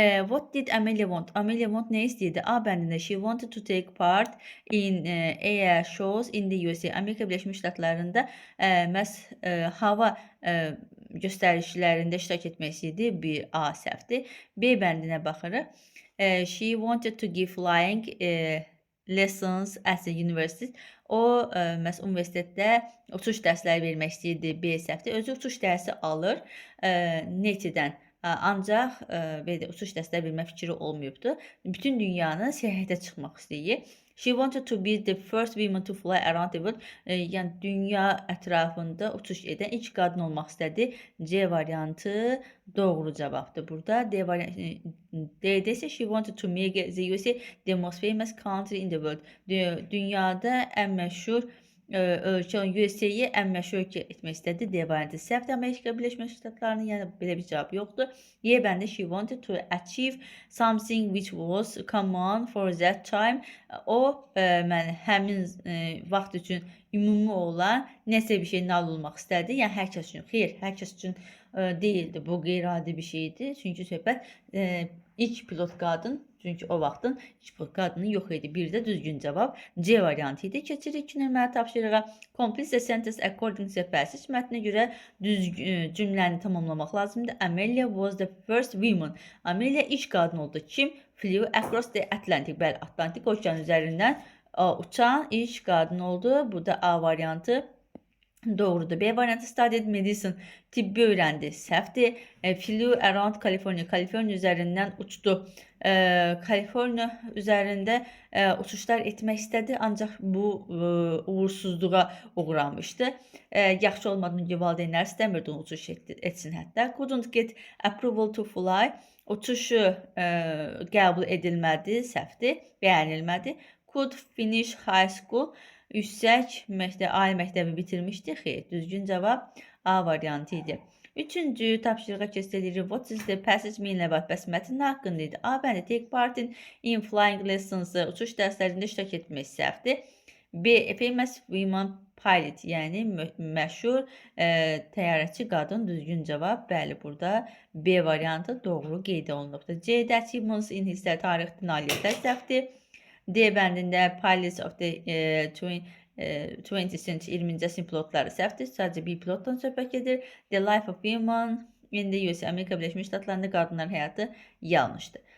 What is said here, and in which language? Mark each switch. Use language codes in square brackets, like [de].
[en] What did Amelia want? Amelia want [az] nə istəyirdi? A bəndində [en] she wanted to take part in air shows in the USA. [az] Amerika Birləşmiş Ştatlarında məhz hava göstərişlərində iştirak etmək istəyirdi. Bir A səhvdir. B bəndinə baxırıq. [en] She wanted to give flying lessons at the university. [az] O məhz universitetdə uçuş dərsləri vermək istəyirdi. B səhvdir. Özü uçuş dərsi alır NET-dən. Ancaq belə uçuş dərsləri vermə fikri olmayıbdı. Bütün dünyanı səyahətə çıxmaq istəyir. [en] She wanted to be the first woman to fly around the world. [az] Yəni dünya ətrafında uçuş edən ilk qadın olmaq istədi. C variantı doğru cavabdır. Burada D variantı D'də isə [en] she wanted to make the USA the most famous country in the world. [az] Dünyada ən məşhur ölkə USA-yi ən məşhur ölkə etmək istədi. D variantı səhvdir. Amerika Birləşmiş Ştatlarının, yəni belə bir cavab yoxdur. Y bəndə [en] she wanted to achieve something which was common for that time. [az] O həmin vaxt üçün ümumi olan nəsə bir şey nail olmaq istədi. Yəni hər kəs üçün. Xeyr, hər kəs üçün deyildi. Bu qeyri-adi bir şeydir. Çünki söhbət ilk pilot qadın, çünki o vaxtın ilk pilot qadını yox idi. Bir də düzgün cavab C variantı idi. Keçirik 2 nömrəli tapşırığa. [en] Complete the sentence according to the passage. [az] Mətnə görə düzgün cümləni tamamlamaq lazımdır. [en] Amelia was the first woman. [az] Amelia ilk qadın oldu. Kim? [en] Flew across the Atlantic. [az] Bəli, Atlantik okean üzərindən uçan ilk qadın oldu. Bu da A variantı doğrudur. B variantı [en] studied medicine, [az] tibbi öyrəndi. Səhvdir. [en] Flew around California. [az] Kaliforniya üzərindən uçdu. Kaliforniya üzərində uçuşlar etmək istədi, ancaq bu uğursuzluğa uğramışdı. Yaxşı olmadığını ki, valideynlər istəmirdi onu uçuş etsin hətta. [en] Couldn't get approval to fly. [az] Uçuşu qəbul edilmədi, səhvdir, bəyənilmədi. [en] Could finish high school. [az] Yüksək ali məktəbi bitirmişdi. Xeyr, düzgün cavab A variantı idi. Üçüncü tapşırığa keçirik. [en] What is the passage mean about? [az] Bəs mətn haqqında idi. A bəndə [en] take part in flying lessons, [az] uçuş dərslərində iştirak etmək səhvdir. B [en] famous woman pilot, [az] yəni məşhur təyyarəçi qadın, düzgün cavab. Bəli, burada B variantı doğru qeyd olunubdur. C-də [en] achievements in [az] hisslər, tarixdə nailiyyətlər səhvdir. D bəndində [en] pilots of the 20th century [az] 20-ci əsrin pilotları səhvdir. Sadəcə bir pilotdan söhbət gedir. [en] The life of women in the USA, [az] Amerika Birləşmiş Ştatlarında qadınların həyatı yanlışdır.